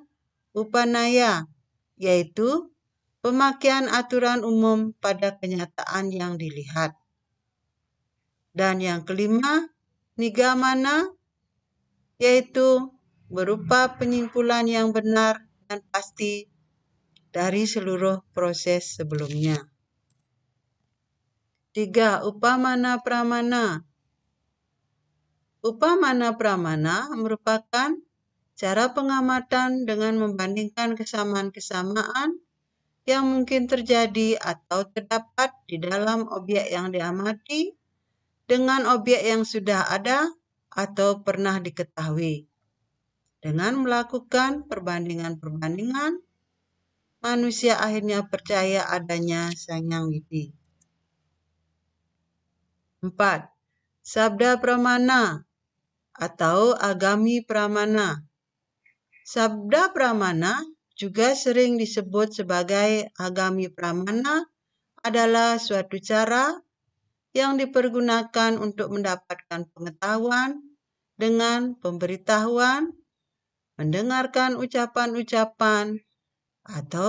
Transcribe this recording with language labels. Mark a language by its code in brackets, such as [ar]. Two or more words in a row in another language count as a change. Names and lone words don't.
[id] Upanaya, yaitu pemakaian aturan umum pada kenyataan yang dilihat. Dan yang kelima, nigamana, yaitu berupa penyimpulan yang benar dan pasti dari seluruh proses sebelumnya. 3. Upamana pramana. Upamana pramana merupakan cara pengamatan dengan membandingkan kesamaan-kesamaan yang mungkin terjadi atau terdapat di dalam objek yang diamati dengan objek yang sudah ada atau pernah diketahui. Dengan melakukan perbandingan-perbandingan, manusia akhirnya percaya adanya Sang Hyang Widi. 4. Sabda pramana atau agami pramana. Sabda pramana juga sering disebut sebagai agami pramana adalah suatu cara yang dipergunakan untuk mendapatkan pengetahuan dengan pemberitahuan, mendengarkan ucapan-ucapan, atau